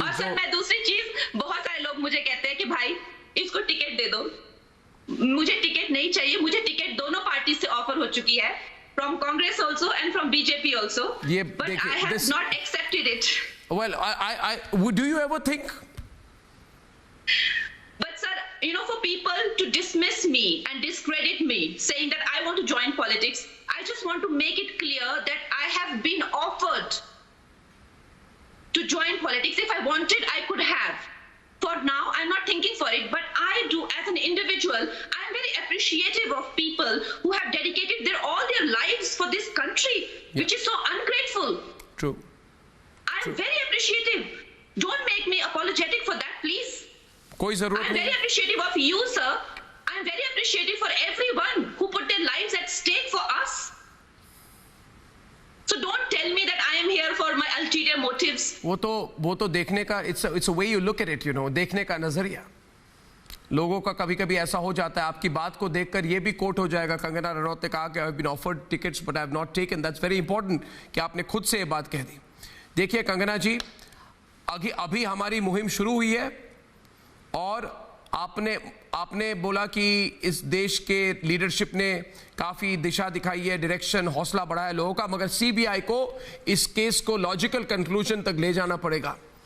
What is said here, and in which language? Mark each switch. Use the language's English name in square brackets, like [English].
[Hindi] और सर, मैं दूसरी चीज, बहुत सारे लोग मुझे कहते हैं कि भाई इसको टिकट दे दो। मुझे टिकट नहीं चाहिए, मुझे टिकट दोनों पार्टी से ऑफर हो चुकी है, [English] From Congress also and from BJP also, but I have not accepted it. Well, I do you ever think, but sir, for people to dismiss me and discredit me saying that I want to join politics, I just want to make it clear that I have been offered to join politics. If I wanted, I could have. For now, I'm not thinking for it, but I do, as an individual, I'm very appreciative of people who have dedicated all their lives for this country, which is so ungrateful. True. I'm very appreciative. Don't make me apologetic for that, please. [Hindi] कोई जरूरत नहीं। [English] I'm very appreciative of you, sir. I'm very appreciative for everyone who put their lives at stake for us. So don't tell me that I am here for my ulterior motives. [Hindi] वो तो देखने का [English] it's a way you look at it, you know, [Hindi] देखने का नजरिया। लोगों का कभी कभी ऐसा हो जाता है, आपकी बात को देखकर ये भी कोट हो जाएगा, कंगना रनौत ने कहा कि [English] I have been offered tickets but I have not taken. That's very important [Hindi] कि आपने खुद से ये बात कह दी। देखिए कंगना जी, अभी हमारी मुहिम शुरू हुई है और आपने बोला कि इस देश के लीडरशिप ने काफी दिशा दिखाई है, डायरेक्शन, हौसला बढ़ाया लोगों का, मगर सीबीआई को इस केस को लॉजिकल कंक्लूजन तक ले जाना पड़ेगा।